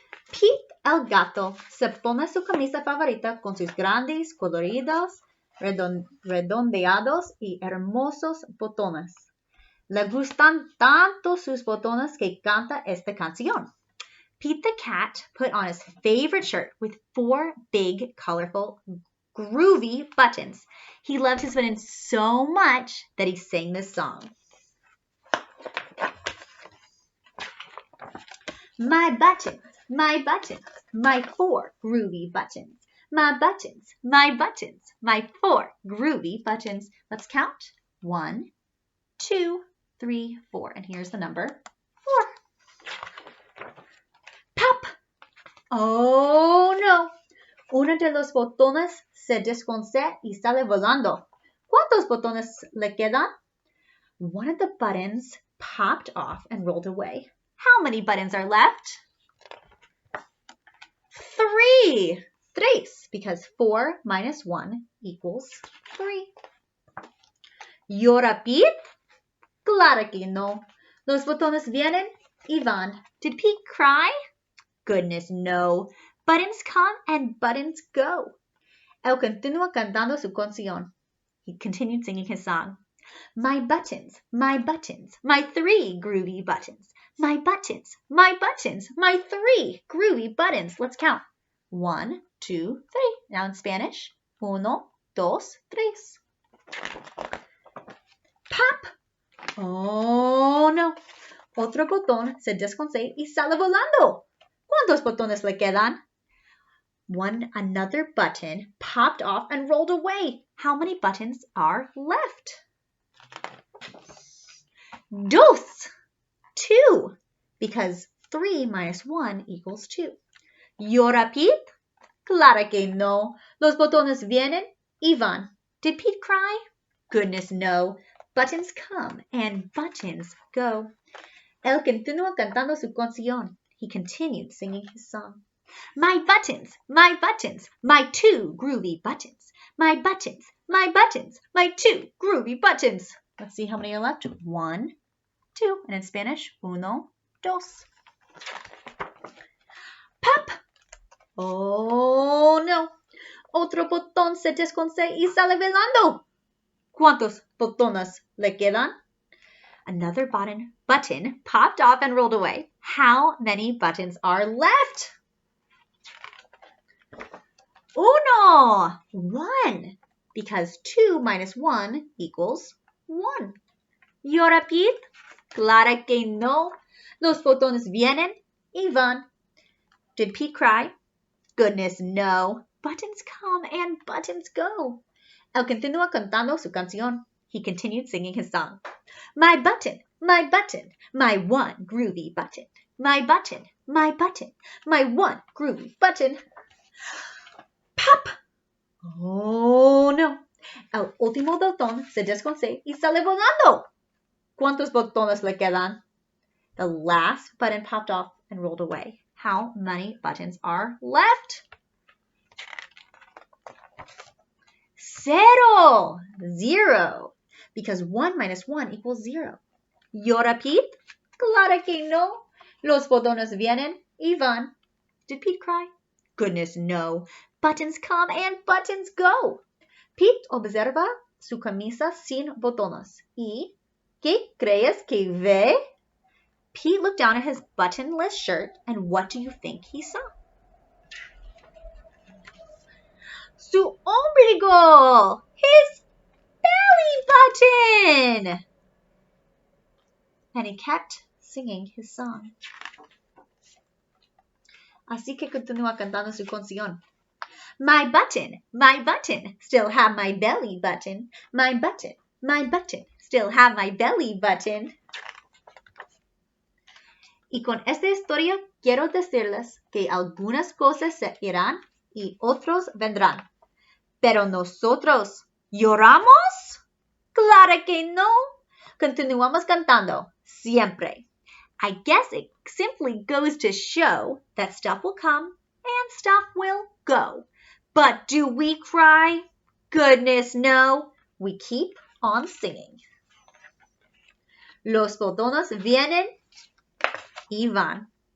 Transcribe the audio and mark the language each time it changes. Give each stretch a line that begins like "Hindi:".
Spanish: Pete el Gato se pone su camisa favorita con sus grandes, coloridos, redondeados y hermosos botones. Le gustan tanto sus botones que canta esta canción.
English: Pete the Cat put on his favorite shirt with 4 big, colorful, groovy buttons. He loved his buttons so much that he sang this song. My buttons, my 4 groovy buttons. My buttons, my 4 groovy buttons. Let's count. 1, 2, 3, 4. And here's the number 4. Pop! Oh no!
Spanish: Uno de los botones se desconcé y sale volando. ¿Cuántos botones le quedan?
English: One of the buttons popped off and rolled away. How many buttons are left? 3. Tres, because 4 minus 1 equals 3.
Spanish: ¿Llora Pete? Claro que no. Los botones vienen y van.
English: Did Pete cry? Goodness, no. Buttons come and buttons go.
Spanish: Él continúa cantando su canción.
English: He continued singing his song. My buttons, my 3 groovy buttons. My buttons, my 3 groovy buttons. Let's count. 1, 2, 3. Now in Spanish. 1, 2, 3. Pop! Oh no.
Spanish: Otro botón se desconcé y sale volando. ¿Cuántos botones le quedan?
English: Another button popped off and rolled away. How many buttons are left? 2. 2. Because 3 minus 1 equals 2.
Spanish: ¿Llora Pete? Claro que no. Los botones vienen y van.
English: Did Pete cry? Goodness, no. Buttons come and buttons go.
Spanish: Él continúa cantando su canción.
English: He continued singing his song. My buttons, my 2 groovy buttons. My buttons, my 2 groovy buttons. Let's see how many are left. 1, 2. And in Spanish, 1, 2. Pop! Oh no.
Spanish: Otro botón se desconcé y sale volando. ¿Cuántos botones le quedan?
English: Another button popped off and rolled away. How many buttons are left? 1. 1. Because 2 minus 1 equals 1.
Spanish: ¿Llora Pete? Claro que no. Los botones vienen y van.
English: Did Pete cry? Goodness, no. Buttons come and buttons go.
Spanish: Él continúa cantando su canción.
English: He continued singing his song. My button, my 1 groovy button. My button, my 1 groovy button. Pop! Oh no.
Spanish: El último botón se desconcé y sale volando. ¿Cuántos botones le quedan?
English: The last button popped off and rolled away. How many buttons are left? 0. 0. Because 1 minus 1 equals 0.
Spanish: ¿Llora Pete? Claro que no. Los botones vienen y van.
English: Did Pete cry? Goodness, no. Buttons come and buttons go.
Spanish: Pete observa su camisa sin botones. ¿Y qué crees que ve?
English: Pete looked down at his buttonless shirt, and what do you think he saw?
Spanish: Su ombligo!
English: His belly button! And he kept singing his song.
Spanish: Así que continúa cantando su canción.
English: My button, still have my belly button. My button, still have my belly button.
Spanish: Y con esta historia quiero decirles que algunas cosas se irán y otros vendrán. Pero nosotros, ¿lloramos? ¡Claro que no! Continuamos cantando, siempre.
English: I guess it simply goes to show that stuff will come and stuff will go. But do we cry? Goodness no. We keep on singing.
Spanish: Los botones vienen y van.